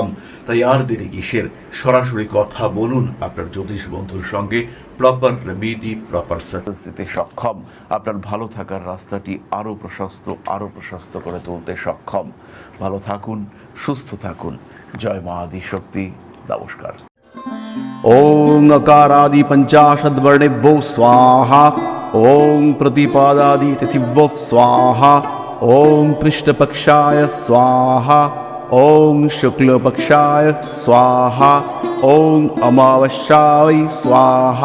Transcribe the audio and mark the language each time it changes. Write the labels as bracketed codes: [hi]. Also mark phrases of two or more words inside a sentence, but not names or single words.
[bn] তাই আর দেরি কিসের, সরাসরি কথা বলুন আপনার জ্যোতিষ বন্ধুর সঙ্গে, [en] proper remedy, proper success [bn] দিতে সক্ষম, আপনার ভালো থাকার রাস্তাটি আরো প্রশস্ত করে তুলতে সক্ষম। ভালো থাকুন, সুস্থ থাকুন। জয় মা আদিশক্তি। নমস্কার। [sa] ओं अकारादि पंचाशद्वर्णेभ्यो स्वाहा। ओं प्रतिपादादि तिथिभ्यो स्वाहा। ओं कृष्णपक्षाय स्वाहा। ओं शुक्लपक्षाय स्वाहा। ओं अमावस्याय स्वाहा।